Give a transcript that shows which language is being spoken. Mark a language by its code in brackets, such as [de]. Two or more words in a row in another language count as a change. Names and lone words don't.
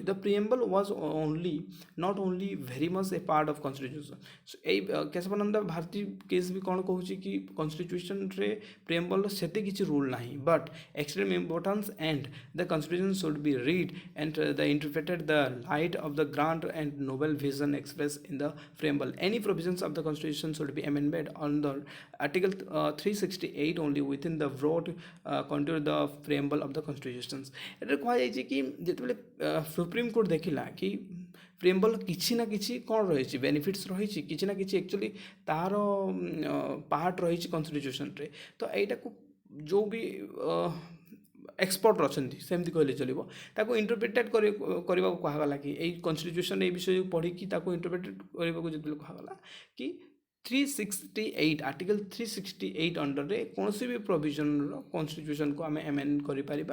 [en] The preamble was not only very much a part of constitution. [or] ଏଇ କେଶବାନନ୍ଦ ଭାରତୀ କେସ୍ ବି କ'ଣ କହୁଛି କି କନଷ୍ଟିଟ୍ୟୁସନ୍ରେ ପ୍ରିଏମ୍ବଲ୍ର ସେତେ କିଛି ରୁଲ୍ ନାହିଁ, [en] but extreme importance and the constitution should be read and the interpreted the light of the grand and noble vision expressed in the preamble. Any provisions of the constitution should be amended under article 368 only within the broad contour the preamble of the constitutions. [or] ଏଠାରେ କୁହାଯାଇଛି କି ଯେତେବେଳେ ସୁପ୍ରିମକୋର୍ଟ ଦେଖିଲା କି ପ୍ରିଏମ୍ବଲ୍ କିଛି ନା କିଛି କ'ଣ ରହିଛି, ବେନିଫିଟ୍ସ ରହିଛି, କିଛି ନା କିଛି ଆକ୍ଚୁଆଲି ତାହାର ପାର୍ଟ ରହିଛି କନଷ୍ଟିଟ୍ୟୁସନ୍ରେ, ତ ଏଇଟାକୁ ଯେଉଁ ବି ଏକ୍ସପର୍ଟ ଅଛନ୍ତି ସେମିତି କହିଲେ ଚଲିବ, ତାକୁ ଇଣ୍ଟରପ୍ରିଟେଟ୍ କରିବାକୁ କୁହାଗଲା କି ଏଇ କନଷ୍ଟିଟ୍ୟୁସନ୍ ଏଇ ବିଷୟକୁ ପଢ଼ିକି ତାକୁ ଇଣ୍ଟରପ୍ରିଟେଟ୍ କରିବାକୁ ଯେତେବେଳେ କୁହାଗଲା କି 368 ଆର୍ଟିକଲ୍ 368 ଅଣ୍ଡରରେ କୌଣସି ବି ପ୍ରୋଭିଜନର କନଷ୍ଟିଟ୍ୟୁସନ୍କୁ ଆମେ ଏମେଣ୍ଡ କରିପାରିବା।